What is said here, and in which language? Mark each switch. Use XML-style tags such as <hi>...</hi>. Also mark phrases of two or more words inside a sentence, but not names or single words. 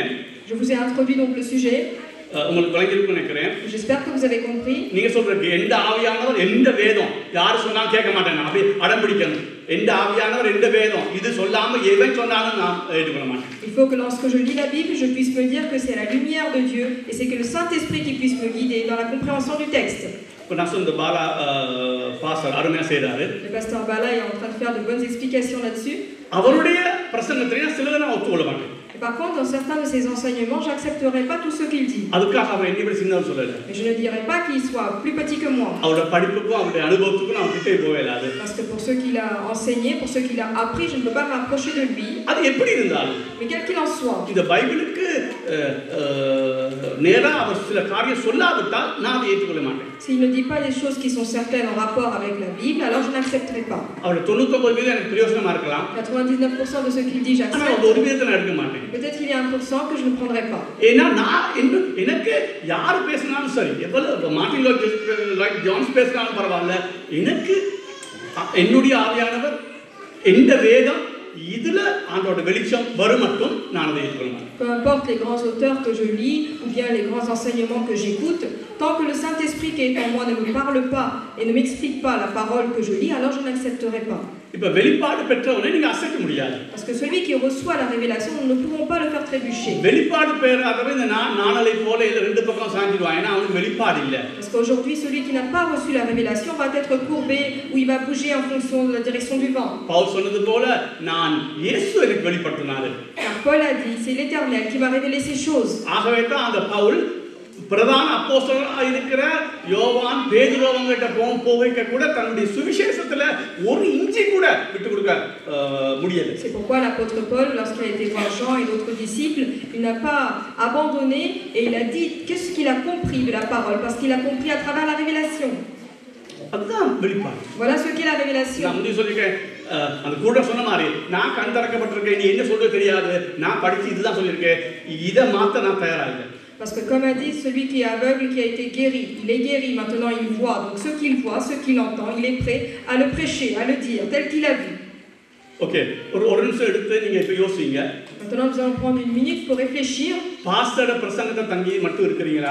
<fr>Je vous ai introduit donc le sujet.</fr> <ta>உங்களுக்கு விளங்கிருக்கும்னு நினைக்கிறேன்.</ta> <fr>J'espère que vous avez compris.</fr> <ta>நீங்க சொல்றது எந்த ஆவியானவர் எந்த வேதம் யார் சொன்னாலும் கேட்க மாட்டேன் அப்படி அடம் பிடிக்கணும். எந்த ஆவியானவர் எந்த வேதம் இது சொல்லாம எவன் சொன்னாலும் நான் ஏற்றுக்கொள்ள மாட்டேன்.</ta> <fr>Il faut que lorsque je lis la Bible, je puisse me dire que c'est la lumière de Dieu et c'est que le Saint-Esprit qui puisse me guider dans la compréhension du texte.</fr> <ta>இப்ப நான் சொன்ன பாலா பாஸ்டர் அருமையா செய்றாரு.</ta> <fr>Le pasteur Bala est en train de faire de bonnes explications là-dessus.</fr> <ta>அவருடைய பிரசங்கத்தை நான் சிலதை நான் ஒத்துக்கொள்ள மாட்டேன்.</ta> <fr>Par contre, dans certains de ses enseignements, j'accepterai pas tout ce qu'il dit.</fr> <ta>அதுக்காக அவர் என்னை விட சின்னவர் சொல்லல.</ta> <fr>Mais je ne dirai pas qu'il soit plus petit que moi.</fr> <ta>அவருடைய படிப்புக்கும் அவருடைய அனுபவத்துக்கும் நான் கிட்டே போவேலாது.</ta> <fr>Parce que pour ce qu'il a enseigné, pour ce qu'il a appris, je ne peux pas m'approcher de lui.</fr> <ta>அது எப்படி இருந்தாலும்</ta> <fr>Mais quel qu'il en soit.</fr> <ta>இந்த பைபிளுக்கு நேரா அவர் சில காரியம் சொல்லாவிட்டால் நான் அதை ஏற்றுக்கொள்ள மாட்டேன்.</ta> <fr>S'il ne dit pas des choses qui sont certaines en rapport avec la Bible, alors je n'accepterai pas.</fr> <ta>அவர் 99% எனக்கு பிரயோஜனமா இருக்கலாம்.</ta> <fr>99% de ce qu'il dit, j'accepte.</fr> <ta>ஆனா ஒரு விதத்தை நான் எடுக்க மாட்டேன்.</ta> <fr>Peut-être qu'il y a 1% que je ne prendrai pas.</fr> <ta>ஏன்னா எனக்கு யார் பேசினாலும் சரி எவ்வளவு மார்ட்டின் லாய்ட் ஜான்ஸ் பேசினாலும் பரவாயில்ல எனக்கு என்னுடைய ஆவியானவர் எந்த வேதம் இதுல ஆண்டோட வெளிச்சம் வரும் மட்டும் நான் அதை ஏற்றுக்கொள்ள மாட்டேன்.</ta> <fr>Peu importe les grands auteurs que je lis ou bien les grands enseignements que j'écoute, tant que le Saint-Esprit qui est en moi ne me parle pas et ne m'explique pas la parole que je lis, alors je n'accepterai pas.</fr> <ta>இப்ப வெளிப்பாடு பெற்றவனை நீங்க அசைக்க முடியாது.</ta> <fr>Parce que celui qui reçoit la révélation, nous ne pourrons pas le faire trébucher.</fr> <ta>வெளிப்பாடு பெறாதவன் இந்த நாணலை போல இல்ல ரெண்டு பக்கம் சாஞ்சிடுவான். ஏன்னா அவனுக்கு வெளிப்பாடு இல்ல.</ta> <fr>Parce qu'aujourd'hui celui qui n'a pas reçu la révélation va être courbé ou il va bouger en fonction de la direction du vent.</fr> <ta>பவுல் சொன்னது போல நான் இயேசு எனக்கு வெளிப்படுத்தினாரு.</ta> <fr>Car Paul a dit, c'est l'Éternel qui m'a révélé ces choses.</fr> <ta>ஆகவே தான் அந்த பவுல் பிரதான அப்போஸ்தலனா இருக்கிற யோவான் பேதுருவங்கிட்ட போகைக்க கூட தன்னுடைய சுவிசேஷத்துல ஒரு இன்ச்சி கூட விட்டு கொடுக்க முடியல.</ta> <fr>C'est pourquoi l'apôtre Paul, lorsqu'il a été voir Jean et d'autres disciples, il n'a pas abandonné et il a dit qu'est-ce qu'il a compris de la parole, parce qu'il a compris à travers la révélation.</fr> <ta>அதுதான் வெளிப்பாடு.</ta> <fr>Voilà ce qu'est la révélation.</fr> <ta>நான் முன்னாடி சொல்லிருக்கேன் அந்த கூட சொன்ன மாதிரி நான் கண் திறக்கப்பட்டிருக்கேன் நீ என்ன சொல்றது தெரியாது நான் படிச்சு இதுதான் சொல்லியிருக்கேன் இதை மாத்த நான் தயாரா இல்லை.</ta> <fr>Parce que comme a dit celui qui est aveugle, qui a été guéri, il est guéri, maintenant il voit. Donc ce qu'il voit, ce qu'il entend, il est prêt à le prêcher, à le dire, tel qu'il a vu.</fr> <ta>Ok, ஒரு நிமிஷம் எடுத்து நீங்க இப்ப யோசிங்க.</ta> <fr>Maintenant nous allons prendre une minute pour réfléchir.</fr> <ta>பாஸ்டரோட பிரசங்கத்தை தங்கி மட்டும் இருக்கிறீங்களா?</ta>